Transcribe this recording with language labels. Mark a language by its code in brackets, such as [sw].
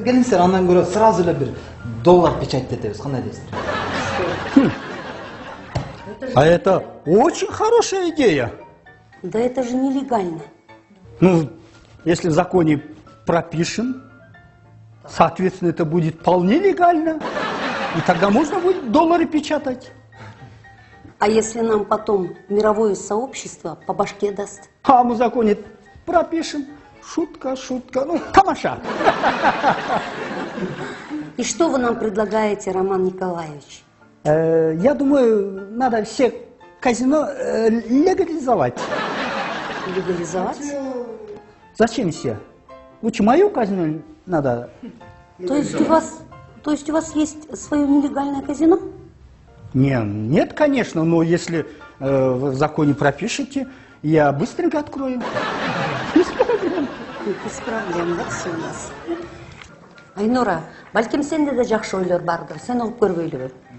[ky] Келиңиздер, андан көрө [ru] сразу [ky] эле бир доллар печатетебиз, кандай дейсиздер? [ru] А это очень хорошая идея. Да это же нелегально. Ну, если в законе пропишем, соответственно, это будет вполне легально. И тогда можно будет доллары печатать. А если нам потом мировое сообщество по башке даст? А мы в законе пропишем. Шутка, шутка, ну, тамаша. И что вы нам предлагаете, Роман Николаевич? Я думаю, надо все казино легализовать. Легализовать? Зачем все? Лучше мое казино надо. То есть у вас есть свое нелегальное казино? Нет, конечно, но если вы в законе пропишете, я быстренько открою. Без проблем. Без проблем, да, все у нас. [ky] Айнура, балким сенде де жакшы ойлор бардыр, сен угуп көрбөйлүбү?